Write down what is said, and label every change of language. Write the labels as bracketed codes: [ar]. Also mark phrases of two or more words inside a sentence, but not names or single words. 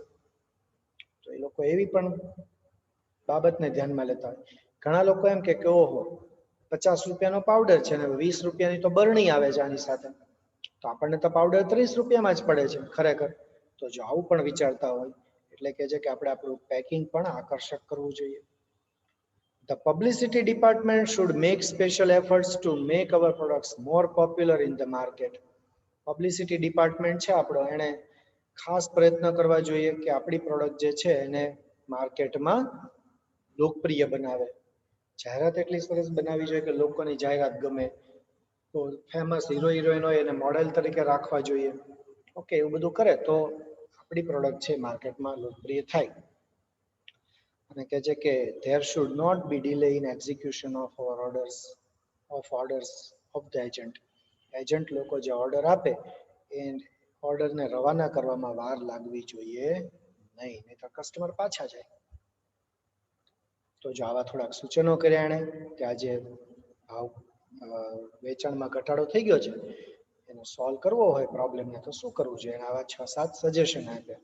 [gu] તો એ લોકો એવી પણ બાબતને ધ્યાનમાં લેતા હોય. ઘણા લોકો એમ કે ઓહો 50 રૂપિયાનો પાવડર છે ને 20 રૂપિયાની તો બરણી આવે છે આની સાથે, તો આપણને તો પાવડર 30 રૂપિયામાં જ પડે છે ખરેખર. તો જો આવું પણ વિચારતા હોય એટલે કે છે કે આપણે આપણું પેકિંગ પણ આકર્ષક કરવું જોઈએ. [en] The publicity department should make special efforts to make our products more popular in the market. Publicity department [gu] છે આપણો, એને ખાસ પ્રયત્ન કરવા જોઈએ કે આપણી પ્રોડક્ટ જે છે એને માર્કેટમાં લોકપ્રિય બનાવે. જાહેરાત એટલી સરસ બનાવવી જોઈએ કે લોકોની જાહેરાત ગમે. તો ફેમસ હીરો હિરોઈન હોય એને મોડેલ તરીકે રાખવા જોઈએ. ઓકે, એવું બધું કરે તો આપણી પ્રોડક્ટ છે માર્કેટમાં લોકપ્રિય થાય. અને કહે છે કે [en] there should not be delay in execution of our orders of the agent. [gu] એજન્ટ લોકો જે ઓર્ડર આપે એ ઓર્ડરને રવાના કરવામાં વાર લાગવી જોઈએ નહીં, નહીં તો કસ્ટમર પાછા જાય. તો જો આવા થોડાક સૂચનો કર્યા એણે કે આજે ભાવ વેચાણમાં ઘટાડો થઈ ગયો છે, એનો સોલ્વ કરવો હોય પ્રોબ્લેમને તો શું કરવું જોઈએ, આવા 6-7 સજેશન આપ્યા.